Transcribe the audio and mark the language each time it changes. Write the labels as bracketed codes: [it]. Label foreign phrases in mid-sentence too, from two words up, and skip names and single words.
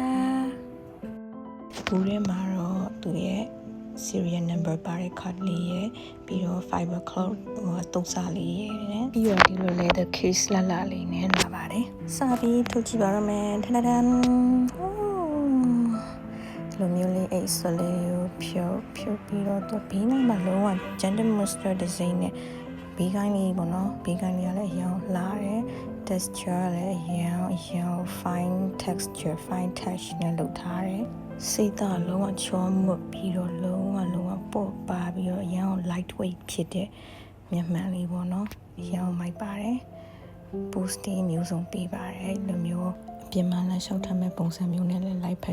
[my] ဘူးထဲမှာတော့သူရဲ့ [en] serial number [my] ပါတဲ့ card လေးရယ်ပြီးတော့ [en] fiber cloth [my] တုံးစားလေးရယ်နဲ့ပြီးတော့ဒီလို [en] leather case [my] လှလှလေးနဲ့လာပါတယ်စပြီးထုတ်ကြည့်ပါတော့မယ်ထထထန်ဒီလိုမျိုးလေးအိတ်ဆွလေးကိုဖြုတ်ပြီးတော့သူဘေးနားမှာလုံး ဝ Gentle Monster design နဲ့ဘေးကိုင်းလေးပေါ့နော်ဘေးကိုင်းလေးကလည်းအရောင်လှတယ် texture လည်းအရောင် [en] fine texture fine touch [my] နဲ့လုပ်ထားတယ်စိတ်သားလုံးဝချောမွတ်ပြီးတော့လုံးဝပေါ့ပါပြီးတော့အရောင် [en] light weight [my] ဖြစ်တဲ့မျက်မှန်လေးပေါ့နော်အရောင်မိုက်ပါတယ် boosting မျိုးစုံပေးပါတယ်ဒီလိုမျိုးအပြင်မှာလည်းရှောက်ထမ်းမဲ့ပုံစံမျိုးနဲ့လည်း light ဖက်